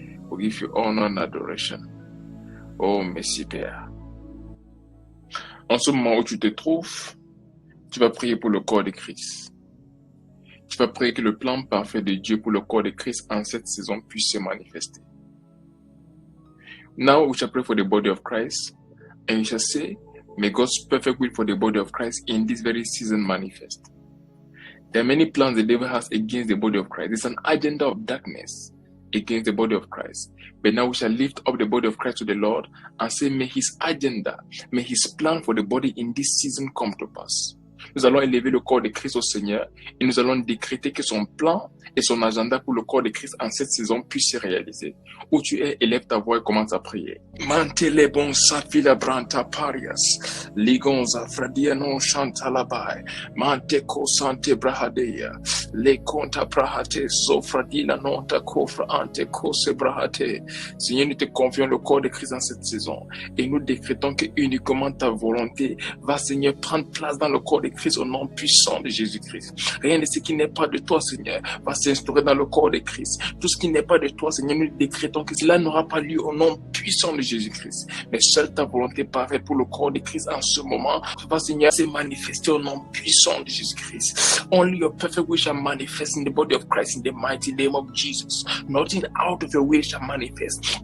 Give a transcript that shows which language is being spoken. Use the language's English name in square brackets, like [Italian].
[English] We give you honor and adoration. [French] Oh, merci Père. En ce moment où tu te trouves, tu vas prier pour le corps de Christ. Tu vas prier que le plan parfait de Dieu pour le corps de Christ en cette saison puisse se manifester. [English] Now we shall pray for the body of Christ and we shall say, may God's perfect will for the body of Christ in this very season manifest. There are many plans the devil has against the body of Christ. It's an agenda of darkness against the body of Christ. But now we shall lift up the body of Christ to the Lord and say, may his agenda, may his plan for the body in this season come to pass. Nous allons élever le corps de Christ au Seigneur et nous allons décréter que son plan et son agenda pour le corps de Christ en cette saison puissent se réaliser. Où tu es, élève ta voix et commence à prier. Mantele bon safila branta parias. Ligonza fradianon chanta labai. Mante ko sante brahadeya. Le conta brahate sofradila nonta kofra ante kose brahate. [French] Seigneur, nous te confions le corps de Christ en cette saison et nous décrétons que uniquement ta volonté va, Seigneur, prendre place dans le corps de Christ Jésus-Christ, au nom puissant de Jésus-Christ. Rien de ce qui n'est pas de toi, Seigneur, va s'instaurer dans le corps de Christ. Tout ce qui n'est pas de toi, Seigneur, nous décrétons que cela n'aura pas lieu au nom puissant de Jésus-Christ. Mais seule ta volonté paraît pour le corps de Christ en ce moment. Va, Seigneur, se manifester au nom puissant de Jésus-Christ. [English] Only your perfect will shall manifest in the body of Christ in the mighty name of Jesus. Nothing out of your will shall manifest.